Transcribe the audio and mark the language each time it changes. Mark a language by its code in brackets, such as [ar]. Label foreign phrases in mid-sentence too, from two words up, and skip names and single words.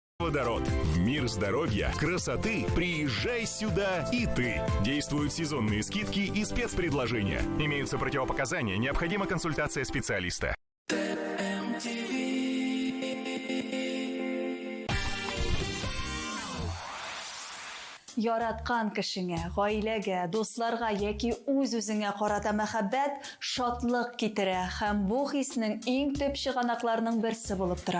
[ru] Водород. В мир здоровья, красоты приезжай сюда и ты. Действуют сезонные скидки и спецпредложения. Имеются противопоказания, необходима консультация специалиста. [tt] Яраткан кешеңә, гаиләгә, дусларга яки үз-үзеңә карата мәхәббәт шатлык китерә һәм бу хиснең иң төп чыганакларының берсе булып тора.